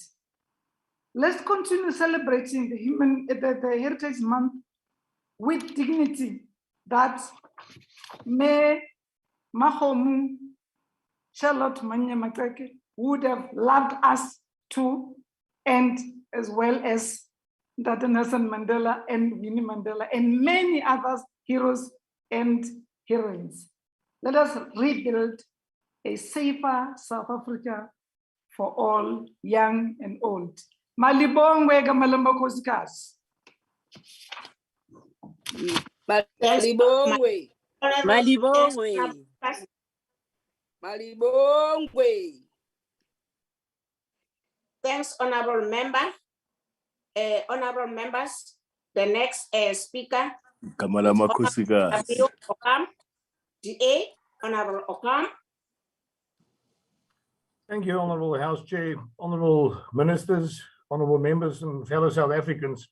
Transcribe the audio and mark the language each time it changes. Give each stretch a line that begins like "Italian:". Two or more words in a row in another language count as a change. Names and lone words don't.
English: Let's continue celebrating the Heritage Month with dignity that May Mahomu Charlotte Manye Makeke would have loved us to, and as well as Dr. Nelson Mandela and Winnie Mandela and many others heroes and heroines. Let us rebuild a safer South Africa for all, young and old.
Zulu: Malibongwe Gamalamba Koskas. Malibongwe. Malibongwe. Malibongwe.
English: Thanks, honorable member. Honorable members, the next speaker. Kamala Makusiga. DA, Honorable Okam. Thank you, Honorable House Chair, Honorable Ministers, Honorable Members and fellow South Africans.